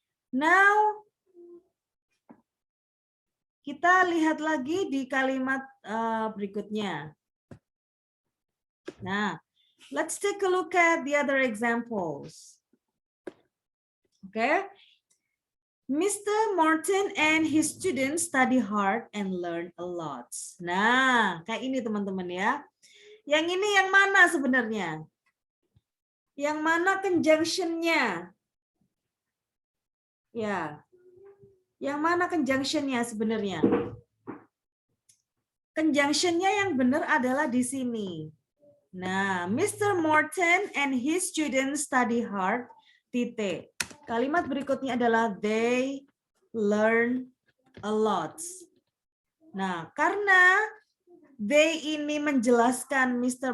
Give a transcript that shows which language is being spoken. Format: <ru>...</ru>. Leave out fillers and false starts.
<id>Now, kita lihat lagi di kalimat berikutnya.</id> <en>Nah, let's take a look at the other examples. Okay. Mr. Morton and his students study hard and learn a lot.</en> <id>Nah, kayak ini teman-teman ya. Yang ini yang mana sebenarnya? Yang mana conjunction-nya? Ya. Yang mana conjunction-nya sebenarnya? Conjunction-nya yang benar adalah di sini. Nah, Mr.</id> <en>Morton and his students study hard, titik.</en> <id>Kalimat berikutnya adalah</id> <en>they learn a lot.</en> <id>Nah, karena they ini menjelaskan Mr.</id>